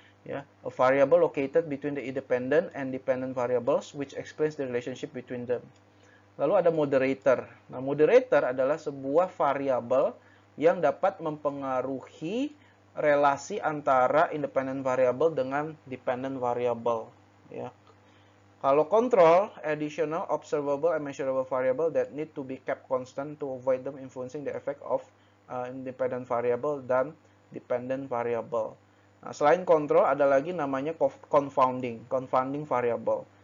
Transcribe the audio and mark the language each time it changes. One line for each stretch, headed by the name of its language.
English: Ya, a variable located between the independent and dependent variables which explains the relationship between them.
Indonesian: Lalu ada moderator. Nah, moderator adalah sebuah variabel yang dapat mempengaruhi relasi antara independent variable dengan dependent variable. Ya. Kalau
English: control, additional, observable, and measurable variable that need to be kept constant to avoid them influencing the effect of independent variable dan dependent variable.
Indonesian: Nah, selain control, ada lagi namanya confounding variable.